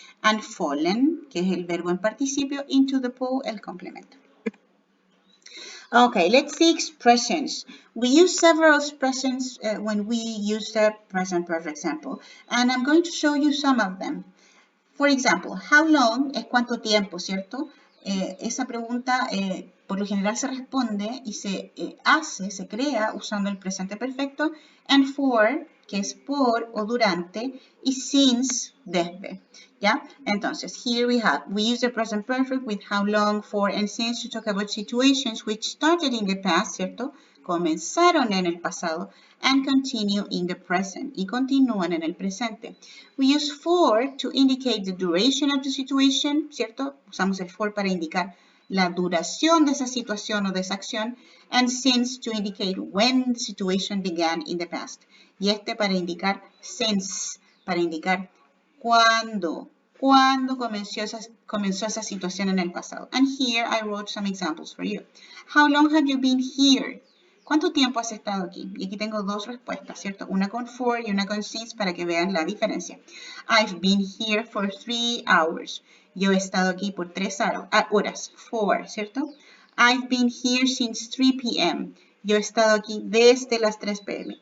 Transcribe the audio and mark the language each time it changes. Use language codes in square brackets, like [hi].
[es] And fallen, que es el verbo en participio, [en] into the pool, [es] el complemento. [en] Okay, let's see expressions. We use several expressions when we use the present perfect example, and I'm going to show you some of them. For example, how long [es] es cuánto tiempo, ¿cierto? Esa pregunta por lo general se responde y se hace, se crea usando el presente perfecto, and for, que es por o durante, y since, desde. ¿Ya? [en] Entonces, here we use the present perfect with how long, for, and since to talk about situations which started in the past, ¿cierto? [es] Comenzaron en el pasado, [en] and continue in the present, [es] y continúan en el presente. [en] We use for to indicate the duration of the situation, ¿cierto? [es] Usamos el for para indicar la duración de esa situación o de esa acción, [en] and since to indicate when the situation began in the past. [es] Y este para indicar since, para indicar cuándo comenzó esa situación en el pasado. [en] And here I wrote some examples for you. How long have you been here? [es] ¿Cuánto tiempo has estado aquí? Y aquí tengo dos respuestas, ¿cierto? Una con for y una con since para que vean la diferencia. [en] I've been here for 3 hours. [es] Yo he estado aquí por 3 horas. For, ¿cierto? [en] I've been here since 3 p.m. [es] Yo he estado aquí desde las 3 p.m.